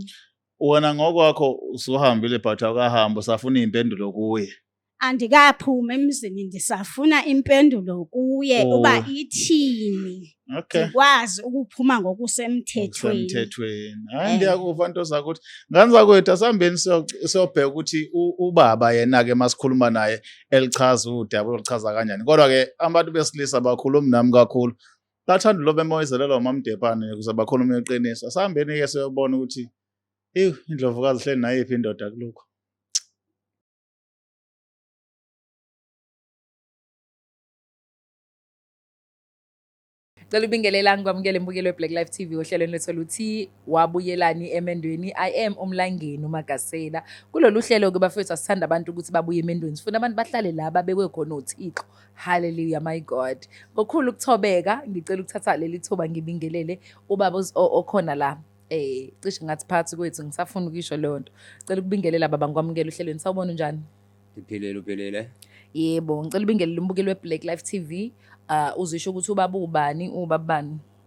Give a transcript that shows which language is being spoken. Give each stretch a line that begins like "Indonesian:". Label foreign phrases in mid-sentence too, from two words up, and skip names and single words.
Xhosa: Wena ngokwakho usuhambile but awukahamba usafuna impendulo kuye. Andikaphuma emzini ndisafuna impendulo kuye uba ithini. Ndikwazi ukuphuma ngokusemthethweni.
Zulu: Hayi ndiyakuva nto zakuthi nganza kwethu asihambeni siyobheka ukuthi ubaba yena ke masikhuluma naye elichaza udaba olichaza kanjani. Kodwa ke abantu besilisa bakhuluma nami kakhulu. Bathanda lo bemoyizelela uMamDepane ukuze bakhulume iqiniso. Asihambeni ke siyobona ukuthi indlovukazi hleli nayiphi indoda kulokho. Cela ubingelela ngikwamukele imbukelo weBlack Life TV ohlelweni lethu luthi wabuyelani emendweni.
English: I am
Zulu: uMlangeni uMagasela. Kulolu hlelo ke bafethu asithanda abantu ukuthi babuye emendweni. Sifuna abantu bahlale la babekwe khona uThixo.
English: Hallelujah my God.
Zulu: Ngokukhulu ukuthobeka ngicela ukuthatha leli thuba ngibingelele ubaba okhona la. Cishe ngathi phansi kwethu ngisafuna ukisho lonto. Cela ukubingelela baba ngikwamukele uhlelweni. Sawubona unjani? Uphelele. Yebo, ngicela ubingelele umbukelo weBlack Life TV. Uzisho ukuthi ubaba ubani ubabani?